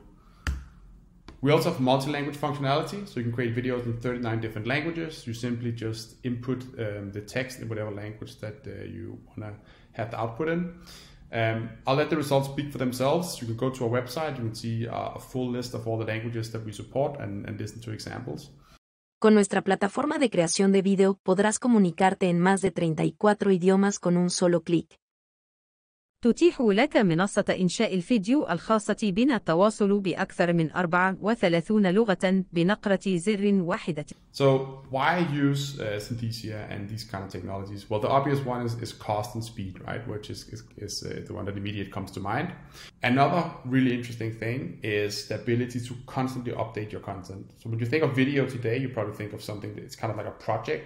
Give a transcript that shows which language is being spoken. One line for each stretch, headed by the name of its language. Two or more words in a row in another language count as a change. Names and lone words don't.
English: We also have multi-language functionality, so you can create videos in 39 different languages. You simply just input the text in whatever language that you want to have the output in. I'll let the results speak for themselves. You can go to our website, you can see a full list of all the languages that we support and listen to examples.
Spanish: Con nuestra plataforma de creación de video podrás comunicarte en más de 34 idiomas con un solo clic.
Arabic: تتيح لك منصة إنشاء الفيديو الخاصة بنا التواصل بأكثر من 34 لغة بنقرة زر واحدة.
English: So why use Synthesia and these kind of technologies? Well, the obvious one is cost and speed, right? Which is the one that immediately comes to mind. Another really interesting thing is the ability to constantly update your content. So when you think of video today, you probably think of something that's kind of like a project.